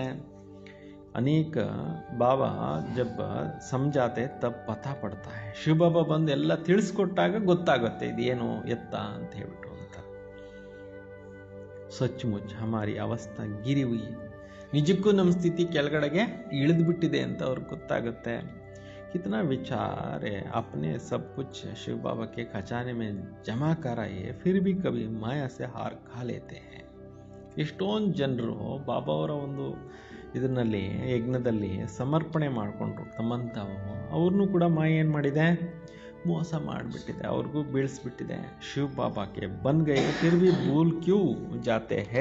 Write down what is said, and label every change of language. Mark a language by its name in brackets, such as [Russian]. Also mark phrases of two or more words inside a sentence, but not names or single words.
[Hindi] अनेक बाबा जब समझाते तब पता पड़ता है. [Kannada] ಶಿವ ಬಾಬಾ ಬಂದು ಎಲ್ಲ ತಿಳಿಸ್ಕೊಟ್ಟಾಗ ಗೊತ್ತಾಗುತ್ತೆ ಇದೇನು ಎತ್ತ ಅಂತ ಹೇಳ್ಬಿಟ್ಟು ಅಂತ. [Hindi] सचमुच हमारी अवस्था गिरी हुई. [Kannada] ನಿಜಕ್ಕೂ ನಮ್ಮ ಸ್ಥಿತಿ ಕೆಳಗಡೆಗೆ ಇಳಿದು ಬಿಟ್ಟಿದೆ ಅಂತ ಅವ್ರಿಗೆ ಗೊತ್ತಾಗುತ್ತೆ. [Hindi] कितना विचार है अपने सब कुछ शिव बाबा के खजाने में जमा कराइए, फिर भी कभी माया से हार खा लेते हैं. [Kannada] ಎಷ್ಟೊಂದು ಜನರು ಬಾಬಾ ಅವರ ಒಂದು ಇದರಲ್ಲಿ ಯಜ್ಞದಲ್ಲಿ ಸಮರ್ಪಣೆ ಮಾಡಿಕೊಂಡ್ರು ತಮ್ಮಂತಾವು. ಅವ್ರನ್ನೂ ಕೂಡ ಮಾಯ ಏನು ಮಾಡಿದೆ, ಮೋಸ ಮಾಡಿಬಿಟ್ಟಿದೆ, ಅವ್ರಿಗೂ ಬೀಳಿಸ್ಬಿಟ್ಟಿದೆ. [Hindi] शिव बाबाक्के बंद गई फिर भी भूल क्यूँ जाते हे.